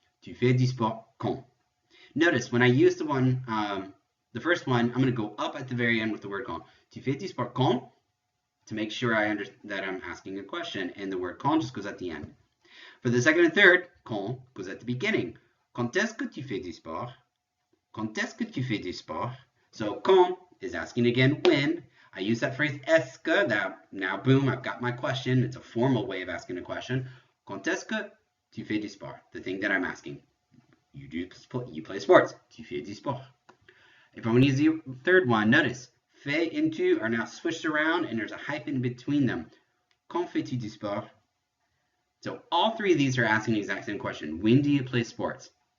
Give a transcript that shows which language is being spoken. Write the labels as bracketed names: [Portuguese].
[French] Tu fais du sport quand. [English] Notice when I use the first one, I'm going to go up at the very end with the word quand. [French] Tu fais du sport quand? [English] To make sure I understand that I'm asking a question, and the word quand just goes at the end. For the second and third, quand goes at the beginning. [French] Quand est-ce que tu fais du sport? Quand est-ce que tu fais du sport? [English] So quand is asking again when. I use that phrase est-ce que, that now boom, I've got my question. It's a formal way of asking a question. [French] Quand est-ce que tu fais du sport? [English] The thing that I'm asking. You play sports. [French] Tu fais du sport. [English] If I want to use the third one, notice fait into are now switched around and there's a hyphen between them. [French] Quand fais-tu du sport? [English] So all three of these are asking the exact same question. When do you play sports?